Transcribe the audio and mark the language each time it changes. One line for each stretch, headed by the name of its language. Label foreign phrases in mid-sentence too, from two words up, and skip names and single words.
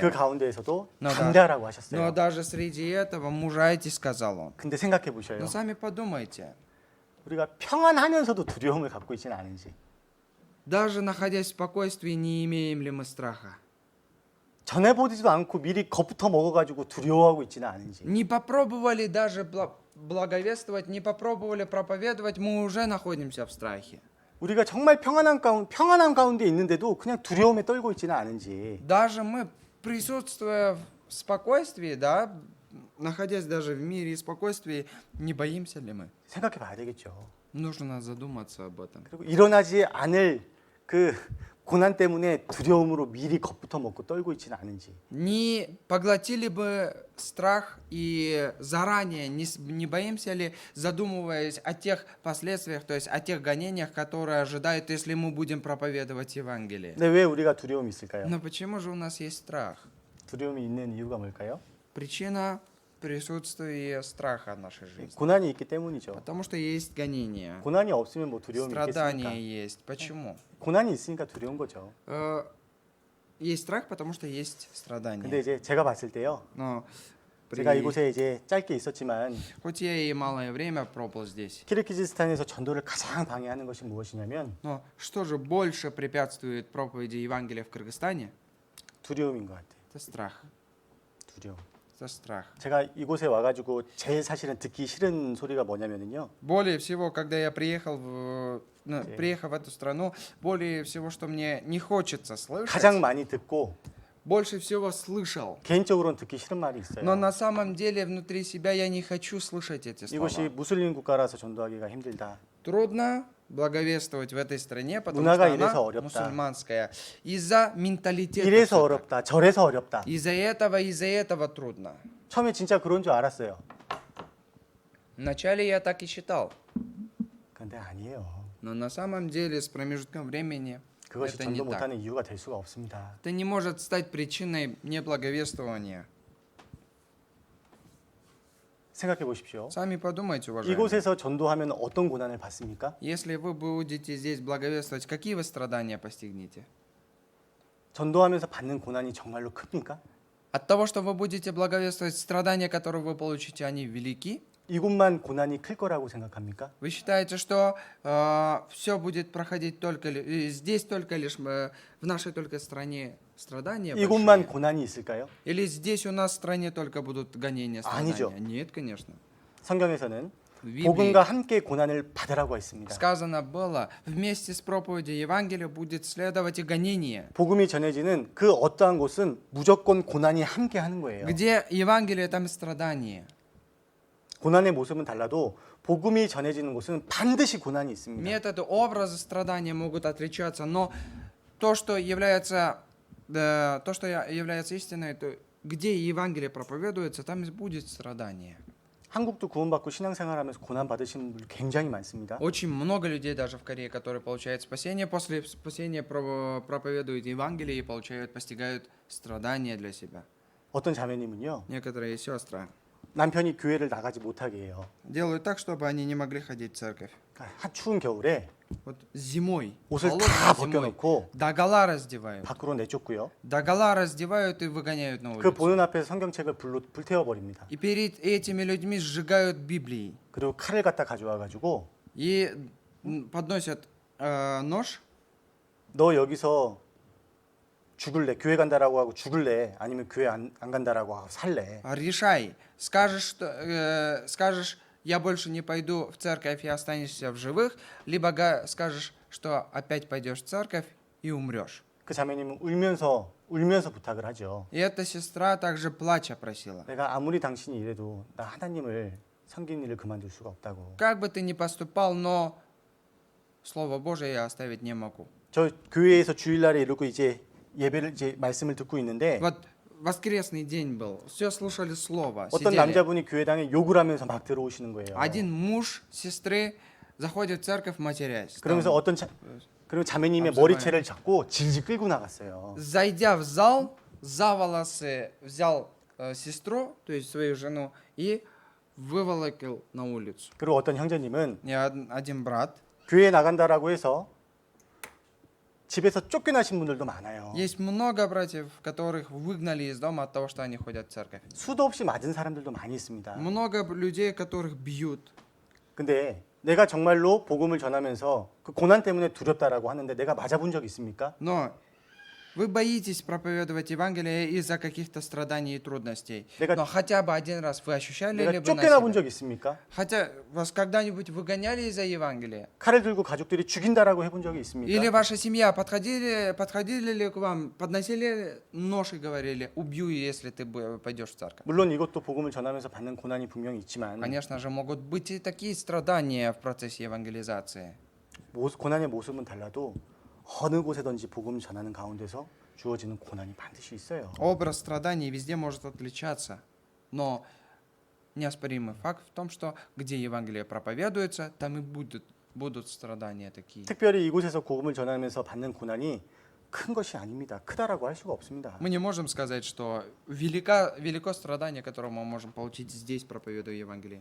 Korean: 그 가운데에서도
Russian: No,
Korean: 담대하라고
Russian: Но
Korean: 하셨어요.
Russian: даже среди этого мужайтесь, сказал он.
Korean: 근데 생각해 보셔요.
Russian: Но сами подумайте,
Korean: 우리가 평안하면서도 두려움을 갖고 있지는 않은지.
Russian: даже находясь в спокойствии, не имеем ли мы страха?
Korean: 전해보지도 않고 미리 겁부터 먹어가지고 두려워하고 있지는 않은지.
Russian: Не попробовали даже благовествовать, не попробовали проповедовать, мы уже находимся в страхе.
Korean: 우리가 정말 평안한 가운데 있는데도 그냥 두려움에 떨고 있지는 않은지.
Russian: Даже мы, присутствуя в спокойствии, да, находясь даже в мире и спокойствии, не боимся ли мы?
Korean: 생각해 봐야 되겠죠.
Russian: Нужно задуматься об этом.
Korean: 그리고 일어나지 않을 그 고난 때문에 두려움으로 미리 겁부터 먹고 떨고 있지는 않은지.
Russian: Не поглотили бы страх и заранее, не боимся ли, задумываясь о тех последствиях, то есть о тех гонениях, которые ожидают, если мы будем проповедовать Евангелие?
Korean: 근데 왜 우리가 두려움이 있을까요?
Russian: Но почему же у нас есть страх?
Korean: 두려움이 있는 이유가 뭘까요?
Russian: Причина присутствие страха в нашей жизни.
Korean: 고난이 있기 때문이죠.
Russian: Потому что есть гонения,
Korean: 고난이 없으면 뭐 두려움이
Russian: страдания
Korean: 있겠습니까?
Russian: есть. Почему?
Korean: 고난이 있으니까 두려운 거죠.
Russian: Есть страх, потому что есть
Korean: 근데
Russian: страдания.
Korean: 이제 제가 봤을 때요.
Russian: Но
Korean: 제가 이곳에 이제 짧게 있었지만
Russian: хоть я и малое время пробыл здесь,
Korean: 키르기즈스탄에서 전도를 가장 방해하는 것이 무엇이냐면
Russian: но что же больше препятствует проповеди Евангелия в Кыргызстане?
Korean: 두려움인 것 같아요.
Russian: Это страх.
Korean: 두려움.
Russian: Это страх.
Korean: 제가 이곳에 와가지고 제일 사실은 듣기 싫은 소리가 뭐냐면요.
Russian: Более всего, когда я приехал Окей. приехав в эту страну, более всего, что мне не хочется
Korean: 가장
Russian: слышать,
Korean: 많이 듣고
Russian: больше всего слышал.
Korean: 개인적으로는 듣기 싫은 말이
Russian: Но
Korean: 있어요.
Russian: на самом деле внутри себя я не хочу слышать эти
Korean: 이곳이
Russian: слова.
Korean: 무슬림 국가라서 전도하기가 힘들다.
Russian: Трудно благовествовать в этой стране, потому
Korean: 문화가
Russian: что
Korean: 이래서
Russian: она
Korean: 어렵다.
Russian: мусульманская. Из-за менталитета.
Korean: 이래서
Russian: всё так.
Korean: 어렵다. 저래서 어렵다.
Russian: Из-за этого трудно.
Korean: 처음에 진짜 그런 줄 알았어요.
Russian: Вначале я так и считал.
Korean: 근데 아니에요.
Russian: Но на самом деле с промежутком времени
Korean: 그것이
Russian: это не
Korean: 전도
Russian: так.
Korean: 못하는 이유가 될 수가 없습니다.
Russian: Это не может стать причиной неблаговествования.
Korean: 생각해 보십시오.
Russian: Сами подумайте, уважаемые.
Korean: 이곳에서 전도하면 어떤 고난을 받습니까?
Russian: Если вы будете здесь благовествовать, какие вы страдания постигнете?
Korean: 전도하면서 받는 고난이 정말로 큽니까?
Russian: От того, что вы будете благовествовать, страдания, которые вы получите, они велики?
Korean: 이곳만 고난이 클 거라고 생각합니까?
Russian: Вы считаете, что все будет проходить только здесь только лишь в нашей только стране страдания
Korean: 이곳만
Russian: большие?
Korean: 고난이 있을까요?
Russian: Или здесь у нас в стране только будут гонения, страдания?
Korean: 아니죠.
Russian: Нет, конечно.
Korean: 성경에서는
Russian: В Библии
Korean: 복음과 함께 고난을 받으라고 했습니다.
Russian: сказано было, вместе с проповедью Евангелия будет следовать и гонение.
Korean: 복음이 전해지는 그 어떠한 곳은 무조건 고난이 함께 하는 거예요.
Russian: Где Евангелие, там и страдание.
Korean: 고난의 모습은 달라도 복음이 전해지는 곳은 반드시 고난이 있습니다.
Russian: Методы, образы страдания могут отличаться, но то, что является истиной, то где Евангелие проповедуется, там и будет страдание.
Korean: 한국도 구원받고 신앙생활하면서 고난 받으시는 분들 굉장히 많습니다.
Russian: Очень много людей даже в Корее, которые получают спасение, после спасения проповедуют Евангелие и постигают страдания для себя.
Korean: 어떤 자매님은요.
Russian: Некоторые сестры
Korean: 남편이 교회를 나가지 못하게 해요.
Russian: делают так, чтобы они не могли ходить в церковь.
Korean: 그러니까 추운 겨울에
Russian: Вот зимой,
Korean: 옷을
Russian: холодной
Korean: 다
Russian: зимой,
Korean: 벗겨놓고
Russian: догола раздевают.
Korean: 밖으로 내쫓고요.
Russian: Догола раздевают и выгоняют на
Korean: 그
Russian: улицу.
Korean: 보는 앞에서 성경책을 불태워 버립니다.
Russian: И перед этими людьми сжигают Библии.
Korean: 그리고 칼을 갖다 가져와 가지고
Russian: И подносят нож.
Korean: 너 여기서 죽을래? 교회 간다라고 하고 죽을래? 아니면 교회 안 간다라고 하고 살래?
Russian: Решай. Скажешь, я больше не пойду в церковь и останешься в живых, либо скажешь, что опять пойдешь в церковь и умрешь.
Korean: 그 자매님은 울면서 부탁을 하죠.
Russian: И эта сестра также плача просила.
Korean: 내가 아무리 당신이 이래도 나 하나님을 섬기는 일을 그만둘 수가 없다고.
Russian: Как бы ты ни поступал, но Слово Божие я оставить не могу.
Korean: 저 교회에서 주일날에 이러고 이제 예배를 이제 말씀을 듣고 있는데
Russian: Вот воскресный день был, все слушали Слово,
Korean: 어떤
Russian: сидели.
Korean: 남자분이 교회당에 욕을 하면서 막 들어오시는 거예요.
Russian: Один муж сестры заходит в церковь, матерясь.
Korean: 그러면서 그리고 자매님의
Russian: обзываем.
Korean: 머리채를 잡고 질질 끌고 나갔어요.
Russian: Зайдя в зал, за волосы взял сестру, то есть свою жену, и выволокил на улицу.
Korean: 그리고 어떤 형제님은
Russian: И один брат.
Korean: 교회 나간다라고 해서 집에서 쫓겨나신 분들도 많아요.
Russian: Есть много братьев, которых выгнали из дома от того, что они ходят в церковь.
Korean: 수도 없이 맞은 사람들도 많이 있습니다.
Russian: Много людей, которых бьют.
Korean: 근데 내가 정말로 복음을 전하면서 그 고난 때문에 두렵다라고 하는데 내가 맞아본 적 있습니까?
Russian: Но вы боитесь проповедовать Евангелие из-за каких-то страданий и трудностей.
Korean: 내가-
Russian: Но хотя бы один раз вы ощущали ли
Korean: 내가
Russian: вы на
Korean: 쫓겨나 본
Russian: себе?
Korean: 적 있습니까?
Russian: Хотя вас когда-нибудь выгоняли из-за Евангелия?
Korean: 칼을 들고 가족들이 죽인다라고 해본 적이 있습니까?
Russian: Или ваша семья подходили ли к вам, подносили нож и говорили, убью, если ты пойдешь в церковь?
Korean: 물론 이것도 복음을 전하면서 받는 고난이 분명히 있지만
Russian: Конечно же, могут быть и такие страдания в процессе евангелизации.
Korean: 고난의 모습은 달라도 어느 곳에든지 복음을 전하는 가운데서 주어지는 고난이 반드시 있어요.
Russian: Образ страданий везде может отличаться, но неоспоримый факт в том, что где Евангелие проповедуется, там и будут страдания такие.
Korean: 특별히 이곳에서 복음을 전하면서 받는 고난이 큰 것이 아닙니다. 크다라고 할 수가 없습니다.
Russian: Мы не можем сказать, что велико страдание, которое мы можем получить здесь, проповедуя Евангелие.